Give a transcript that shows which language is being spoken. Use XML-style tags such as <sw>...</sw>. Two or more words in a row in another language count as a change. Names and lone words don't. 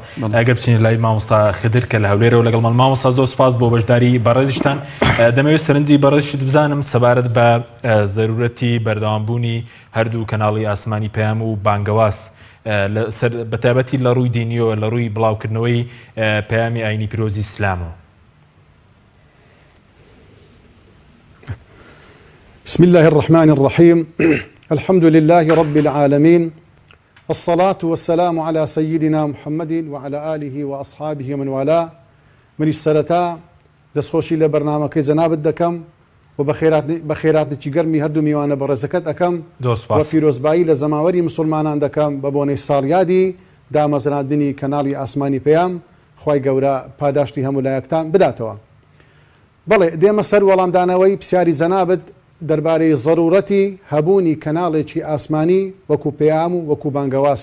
<ckb>ئەگەر بچین لای مامۆستا خدر کە لە هەولێرەوە لەگەڵمان مامۆستا زۆر سپاس بۆ بەشداری بەڕێزیشتان. دەمەوێت سەرنجی بەڕێزیشت بزانم سەبارەت بە زەرورەتی بەردەوامبوونی هەردوو کەناڵی ئاسمانی پەیام و بانگەواز بەتایبەتی لە ڕووی دینیەوە لە ڕووی بڵاوکردنەوەی پەیامی ئاینی پیرۆزی ئیسلامەوە.</ckb> <ar>بسم الله الرحمن الرحيم الحمد لله رب العالمين الصلاة والسلام على سيدنا محمد وعلى آله وأصحابه ومن والاه.</ar> <ckb>من السرتا دەستخۆشی لە بەرنامەکەی جەنابەت دەکەم و بەخێراتێکی گەرمی هەردوو میوانە بەڕێزەکەت ئەەکەم و پیرۆزبایی لە زەماوەری مسلمانان دەکەم بە بۆنەی ساڵیادی دامەزراندنی کەناڵی ئاسمانی پەیام. خوای گەورە پاداشتی هەموو لایەکتان بداتەوە. بەڵێ دێمە سەر وەڵامدانەوەی پرسیاری جەنابەت دەربارەی ضرورەتی هەبوونی کەناڵێکی ئاسمانی وەکو پەیام و وەکو بانگەواز.</ckb>